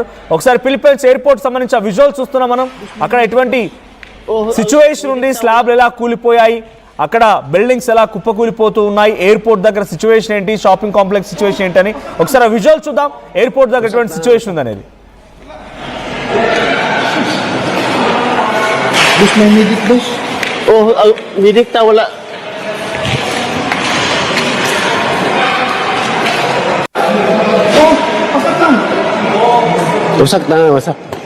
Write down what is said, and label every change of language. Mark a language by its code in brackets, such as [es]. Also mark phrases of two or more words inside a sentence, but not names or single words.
[te] ఒకసారి ఫిలిప్పైన్స్ ఎయిర్పోర్ట్ సంబంధించిన విజువల్స్ చూస్తున్నాం మనం. అక్కడ ఎటువంటి సిచ్యువేషన్ ఉంది, స్లాబ్లు ఎలా కూలిపోయాయి, అక్కడ బిల్డింగ్స్ ఎలా కుప్పకూలిపోతూ ఉన్నాయి, ఎయిర్పోర్ట్ దగ్గర సిచ్యువేషన్ ఏంటి, [en] shopping complex situation [te] ఏంటి అని ఒకసారి ఆ విజువల్ చూద్దాం. ఎయిర్పోర్ట్ దగ్గర ఎటువంటి సిచ్యువేషన్ ఉంది అనేది. [tl] Bus may medic, bus. Oh, medic ta wala. Oh, pasok lang. Wasak na, wasak.